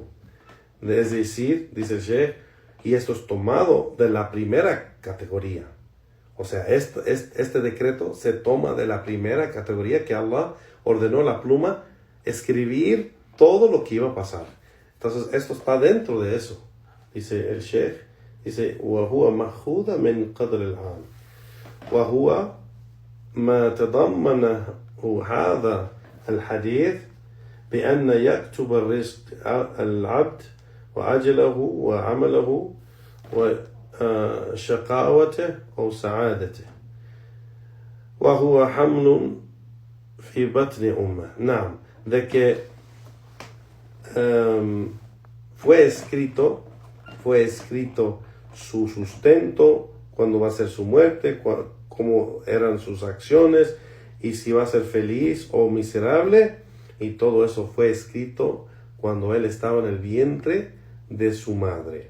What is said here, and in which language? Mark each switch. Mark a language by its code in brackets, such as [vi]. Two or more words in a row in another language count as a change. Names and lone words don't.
[es] Es decir, dice el Sheikh, y esto es tomado de la primera categoría. O sea, este decreto se toma de la primera categoría, que Allah ordenó a la pluma escribir todo lo que iba a pasar. Entonces, esto está dentro de eso. Dice el Sheikh, dice, [ar] وَهُوَ مَخُوذَ مِنْ قَدْرِ الْعَالِ وَهُوَ ما تضمنه هذا الحديث بأن يكتب الرزق العبد وأجله وعمله وشقاوته أو سعادته وهو حمل في بطن أمه. نعم, [es] de que fue escrito su sustento, cuando va a ser su muerte, cómo eran sus acciones y si va a ser feliz o miserable, y todo eso fue escrito cuando él estaba en el vientre de su madre.